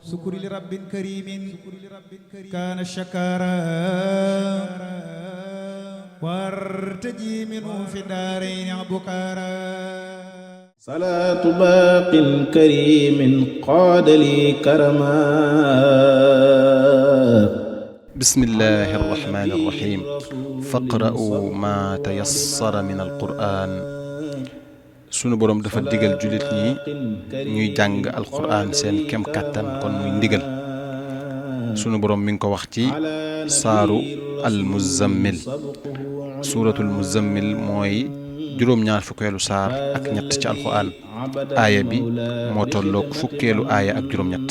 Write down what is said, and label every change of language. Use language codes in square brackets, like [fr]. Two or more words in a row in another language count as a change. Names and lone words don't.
[ar] سكر لرب كريم كان شكارا وارتجي منه في الدارين بكارا صلاة باق كريم قاد لي كرما بسم الله الرحمن الرحيم فاقرءوا ما تيسر من القرآن [wo] sunu boroom dafa digal jullit ñi ñuy jàng alquran seen kem kàttan kon muy ndigal sunu boroom mi ngi ko wax ci saaru almuzammil [ar] سورة المزمل [wo] mooy juróom-ñaar fukkeelu saar ak ñett ci alquran aaya bi moo tolloog fukkeelu aaya ak juróom-ñett